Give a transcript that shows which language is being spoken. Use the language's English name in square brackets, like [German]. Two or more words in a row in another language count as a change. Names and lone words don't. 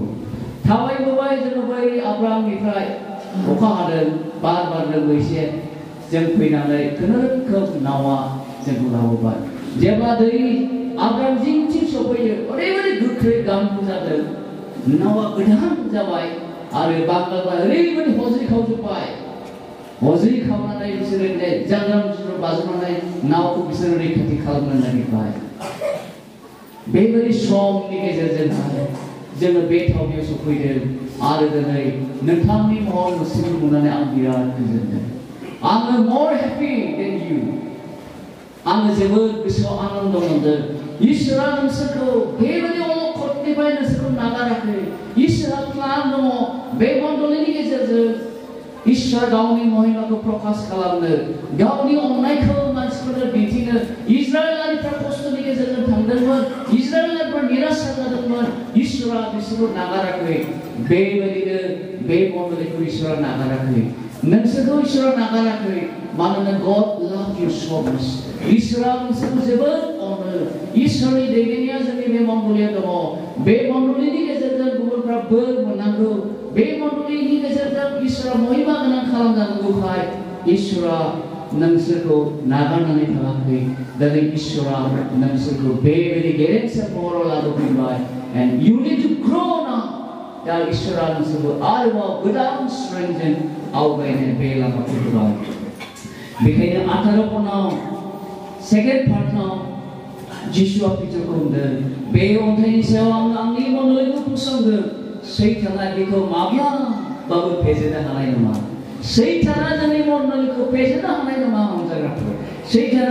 [Bodo] थाबायबोबाय जोङो बै आब्रामनिफ्राय अखा हादों बार बारदों एसे जों फैनानै खुनुरोखोम नावा जोंखौ लाबोबाय जेब्ला दै आब्राम जिंथिं सफैयो ओरैबायदि गोख्रै गांखौ जादों नावा गोदान जाबाय आरो बांगालफ्रा ओरैबायदि हजै खावजोब्बाय हजै खावनानै बिसोरो जांगाम बाज्रुमनानै नावखौ बिसोरो रैखाथि खालामनो नागिरबाय बेबायदि समनि गेजेरजोंहाय जोङो बे थावनियाव सफैदों आरो दिनै नोंथांनि महर मुस्रिखौ नुनानै आं बिराद गोजोनदों आङो [English] more happy than you [Bodo] आङो जोबोद गोसोआव आनन्द मोनदों इसोरा नोंसोरखौ बेबायदि अलखदनिफ्राय नोंसोरखौ नागाराखै इसोरा प्लान दङ बे मण्डलीनि गेजेरजों इसोर गावनि महिमाखौ प्रकाश खालामनो गावनि अननायखौ मानसिफोरनो दिन्थिनो इजराइलारिफ्रा खस्थ'नि गेजेरजों थांदोंमोन इजराइलारिफ्रा निराशा जादोंमोन इसोरा बिसोरखौ नागाराखै बेबायदिनो बे मण्डलीखौ इसोरा नागाराखै नोंसोरखौ इसोरा नागाराखै मानोना [English] God loves you so much [Bodo] इसोरा नोंसोरखौ जोबोद अनो इसोरनि दैदेननाया जोंनि बे मण्डलीयाव दङ बे मण्डलीनि गेजेरजों गुबुनफ्रा बोर मोननांगौ बे मण्डलीनि गेजेरजों इसोरा महिमा गोनां खालामजानांगौखाय इसोरा नोंसोरखौ नागारनानै थाङाखै दिनै इसोरा नोंसोरखौ बेबायदि गेरेमसा महराव लाबोफिनबाय [English] and you need to grow now [Bodo] दा इसोरा नोंसोरखौ आरोबाव गोदान स्ट्रेंथजों आवगायनो बे लामाखौ होबाय बेखायनो 18 पनाव सेकेन्ड पार्टनाव जिसुआ पिटारखौ होनदों बे अन्थाइनि सायाव आं आंनि मण्डलीखौ फसंगोन सैताना बेखौ माब्लाबाबो फेजेननो हानाय नङा सैताना जोंनि मण्डलीखौ फेजेननो हानाय नङा हमजाग्राफोर सैताना